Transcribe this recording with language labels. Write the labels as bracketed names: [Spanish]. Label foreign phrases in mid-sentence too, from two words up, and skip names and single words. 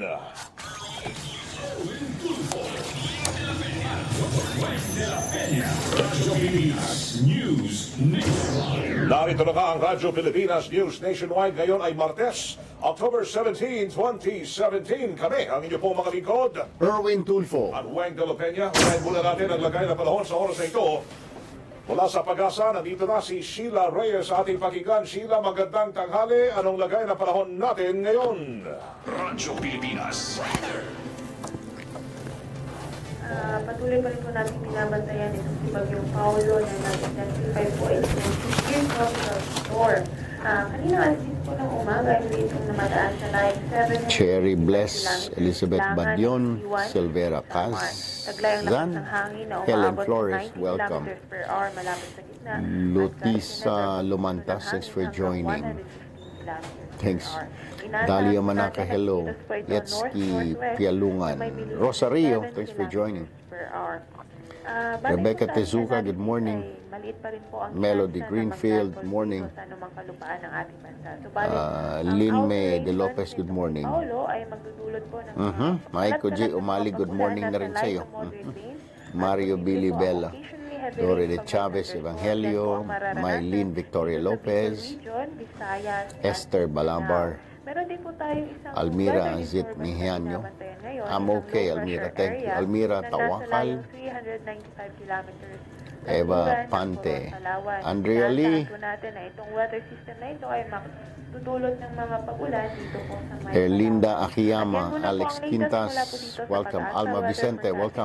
[Filipino] Erwin, Tulfo, Weng, Dela, Peña. Radyo Pilipinas News Nationwide. Narito na ka ang Radyo Pilipinas News Nationwide. Ngayon ay Martes, October 17, 2017. Kami, ang inyo pong mga lingkod, Erwin, Tulfo. at Weng de la Peña. Unahin muna natin ang lagay na panahon sa oras na ito. Mula sa Pag-asa, nandito na si Sheila Reyes sa ating pakinggan. Sheila, magandang tanghali. Anong lagay na panahon natin ngayon? Radyo Pilipinas. Patuloy pa rin po natin binabantayan itong si Bagyong Paolo na nag-intensify po itong Eastern Tropical Storm. Kanina alas 10 po ng umaga, hindi itong namadaan sa line 7. Cherry Bless, Elizabeth Badion, Silvera Paz, Zan, Helen Flores, welcome. Per hour, malapit sa gitna. Lutisa Lumantas, [English] thanks for joining. Thanks. Dalia Manaka, hello. Yetski Pialungan. Rosario, thanks for joining. Rebecca Tezuka, good morning. Melody Greenfield, good morning. Linme De Lopez, good morning. Maiko J. [Filipino] Umali, [English] good morning [Filipino] na rin sa iyo. Mario Billy Bella. Dore de Chavez Evangelio, Maylene Victoria Lopez, Esther Balabar, Almira Azit Nihanyo. [English] I'm okay, Almira. Thank you. Almira Tawakal, Eva Pante, Andrea Lee, Erlinda Akiyama, Alex Quintas, welcome. Alma Vicente, welcome.